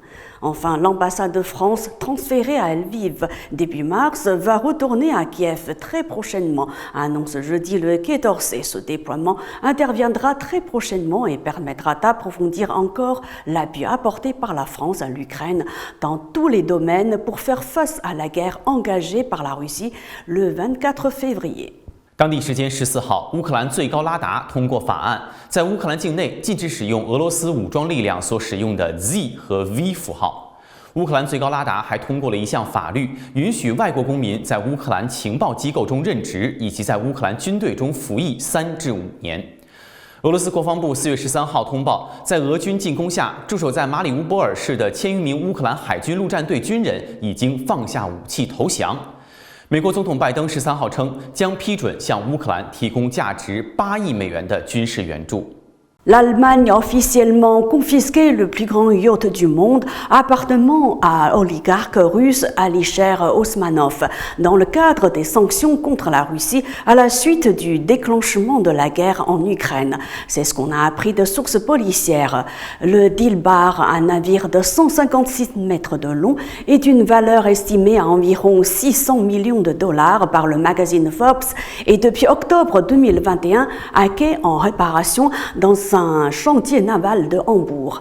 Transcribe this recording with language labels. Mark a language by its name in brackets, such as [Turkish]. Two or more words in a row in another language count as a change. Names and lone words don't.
[French] Enfin, l'ambassade de France, transférée à Lviv début mars, va retourner à Kiev très prochainement, annonce jeudi le Quai d'Orsay. Ce déploiement interviendra très prochainement et permettra d'approfondir encore l'appui apporté par la France à l'Ukraine dans tous les domaines pour faire face à la guerre engagée par la Russie le 24 février. [Chinese] 当地时间14号，乌克兰最高拉达通过法案，在乌克兰境内禁止使用俄罗斯武装力量所使用的 Z 和 V 符号。乌克兰最高拉达还通过了一项法律，允许外国公民在乌克兰情报机构中任职，以及在乌克兰军队中服役3至5年。俄罗斯国防部4月13号通报，在俄军进攻下，驻守在马里乌波尔市的1000余名乌克兰海军陆战队军人已经放下武器投降。美国总统拜登13号称，将批准向乌克兰提供价值8亿美元的军事援助。 [French] L'Allemagne a officiellement confisqué le plus grand yacht du monde appartenant à l'oligarque russe Alisher Osmanov dans le cadre des sanctions contre la Russie à la suite du déclenchement de la guerre en Ukraine. C'est ce qu'on a appris de sources policières. Le Dilbar, un navire de 156 mètres de long et d'une valeur estimée à environ 600 millions de dollars par le magazine Forbes, est depuis octobre 2021 à quai en réparation dans un chantier naval de Hambourg.